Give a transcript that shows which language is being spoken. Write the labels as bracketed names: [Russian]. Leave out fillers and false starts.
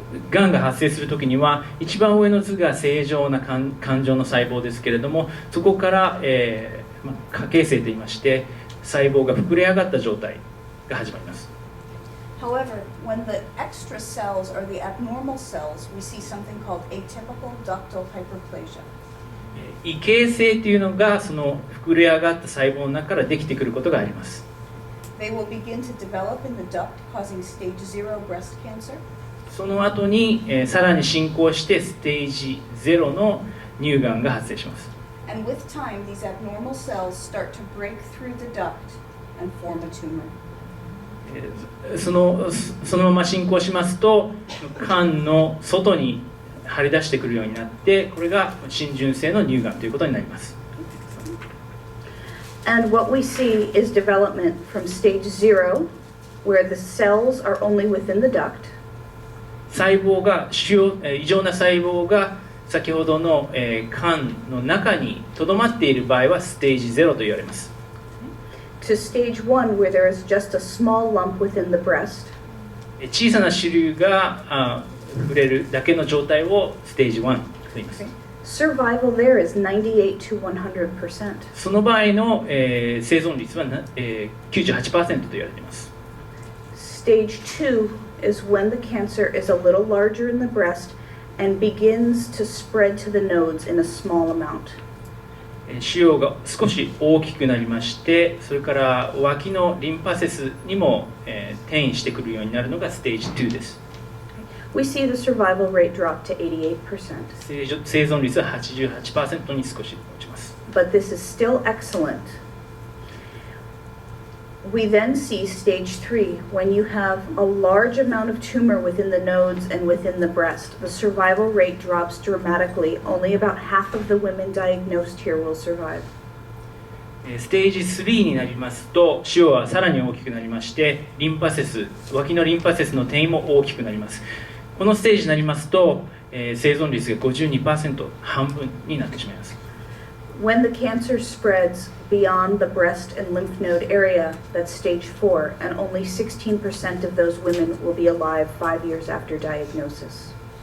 [Japanese] がんが発生するときには一番上の図が正常な肝状の細胞ですけれども、そこから、過形成といいまして細胞が膨れ上がった状態が始まります。 [English] However, when the extra cells are the abnormal cells, we see something called atypical ductal hyperplasia. [Japanese] 異形成というのがその膨れ上がった細胞の中からできてくることがあります。 [English] They will begin to develop in the duct, causing stage 0 breast cancer. [Japanese] その後に、さらに進行してステージ0の乳がんが発生します。 [English] And with time, these abnormal cells start to break through the duct and form a tumor. [Japanese] そのまま進行しますと肝の外に張り出してくるようになって、これが浸潤性の乳がんということになります。 [English] And what we see is development from stage 0, where the cells are only within the duct. [Japanese] 細胞が異常な細胞が先ほどの肝の中にとどまっている場合はステージ0と言われます。 [English] To stage 1, where there is just a small lump within the breast. [Japanese] 小さな腫瘤が触れるだけの状態をステージ1と言います。 [English] Survival there is 98 to 100%. [Japanese] その場合の、生存率は98% と言われています。 [English] Stage 2 is when the cancer is a little larger in the breast and begins to spread to the nodes in a small amount. [Japanese] 腫瘍が少し大きくなりまして、それから脇のリンパ節にも、転移してくるようになるのがステージ2です。 [English] We see the survival rate drop to 88%. [Japanese] 生存率は 88% に少し落ちます。 [English] But this is still excellent. We then see stage 3, when you have a large amount of tumor within the nodes and within the breast. The survival rate drops dramatically. Only about half of the women diagnosed here will survive. [Japanese] ステージ3になりますと、腫瘍はさらに大きくなりまして、脇のリンパ節の転移も大きくなります。このステージになりますと、生存率が 52%、半分になってしまいます。 [English] When the cancer spreads beyond the breast and lymph node area, that's stage 4, and only 16% of those women will be alive 5 years after diagnosis.